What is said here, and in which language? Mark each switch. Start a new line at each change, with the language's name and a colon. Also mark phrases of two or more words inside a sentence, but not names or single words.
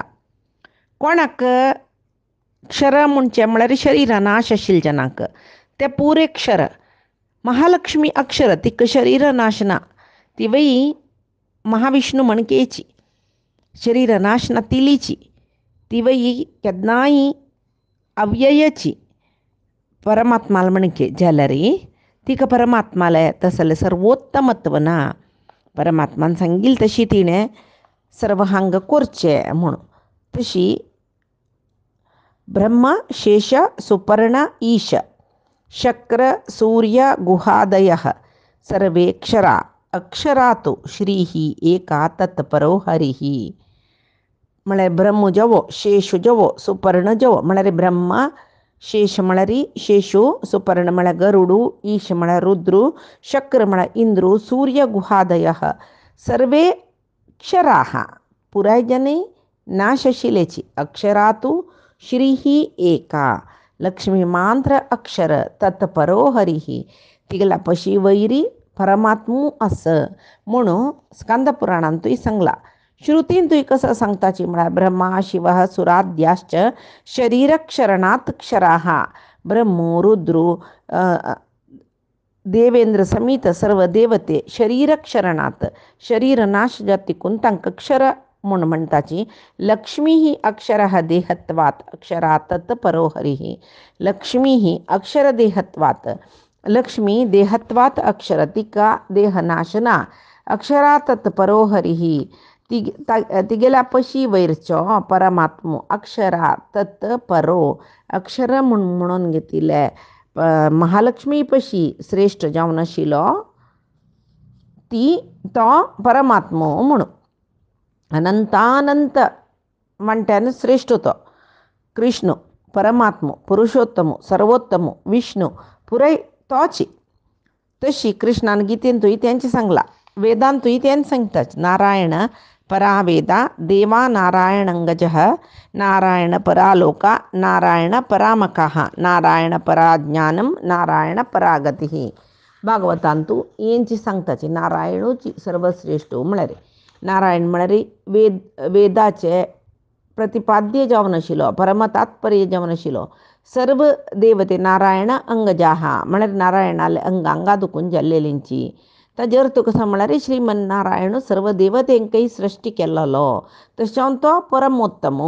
Konkani: कोणाक क्षर म्हणचे म्हळ्यार शरीर नाश आशिल्ले जनाक ते पुरे क्षर महालक्ष्मी अक्षर तिक शरीर नाशना ती वई महाविष्णू मणकेची शरीर नाशना तिलीची ती वई केदनाई अव्ययची परमात्माला म्हणके जाल्यारी तिका परमात्माला तसले सर्वोत्तमत्वना परमात्मान सांगील तशी तिणे सर्व हांग कोरचे म्हणून.
Sanskrit: तशी ब्रह्म शेष सुपर्ण ईश शक्र सूर्य गुहादय सर्वे क्षरा अक्षरातो श्रीही एका तत्परो हरिही.
Konkani: म्हळ्यार ब्रह्म जवो शेषु जवो सुपर्ण जवो म्हळ्यार ब्रह्मा, शेष म्हळ्यार शेषु, सुपर्ण म्हळ्यार गरुडू, ईश म्हळ्यार रुद्रू, शक्र म्हळ्यार इंद्रू,
Sanskrit: सूर्य गुहादय सर्वे क्षराः
Konkani: पुराय जने नाशशिलेची
Sanskrit: अक्षरातु श्रीही एका
Konkani: लक्ष्मी मांत्र अक्षर
Sanskrit: तत्परो हरिही
Konkani: तिगला पशी वैरी परमात्मू असं म्हणून स्कंद पुराणांतूय सांगला. श्रुतींतूय कसं सांगताची म्हळ्यार
Sanskrit: ब्रह्मा शिव सुराद्याश्च शरीरक्षरणात क्षराः
Konkani: ब्रह्मो रुद्रो देवेंद्र समेत सर्व देवते शरीरक्षरणात शरीर नाश जातिकून तांकां क्षर म्हूण म्हणटाची.
Sanskrit: लक्ष्मी ही अक्षर देहत्वात अक्षरात परो हरिही लक्ष्मी ही अक्षर देहत्वात
Konkani: लक्ष्मी देहत्वात अक्षर तिका देहनाशना
Sanskrit: अक्षरात परो हरिही
Konkani: तिगेला पशी वैरचो परमात्मो अक्षरा तत् परो अक्षर म्हणून घेतिले महालक्ष्मी पशी श्रेष्ठ जावन आशिल्लो ती तो परमात्मो म्हणून. अनंतानंत म्हणट्यान श्रेष्ठ तो कृष्ण परमात्मो पुरुषोत्तमो सर्वोत्तमो विष्णू पुराय तोची. तशी कृष्णान गीतेंतूय त्यांची सांगला, वेदांतूय त्यांनी सांगताच.
Sanskrit: नारायण परा वेदा देवा नारायणंगजः नारायण परालोका नारायण परामकः नारायण परा ज्ञानम नारायण परागती.
Konkani: भागवतांतू यांची सांगताची नारायणूची सर्वश्रेष्ठ म्हळ्यार नारायण म्हळ्यार वेदाचे प्रतिपाद्य जावन आशिल्लो परमतात्पर्य जावन आशिल्लो सर्व देवते नारायण अंगजाः म्हळ्यार नारायणाले अंगा दुखून जाल्लेलींची. ताजेर तुका कसं म्हळ्यार श्रीमन नारायण सर्व देवतेंकय सृश्टी केल्लो तशें तो परमोत्तमो.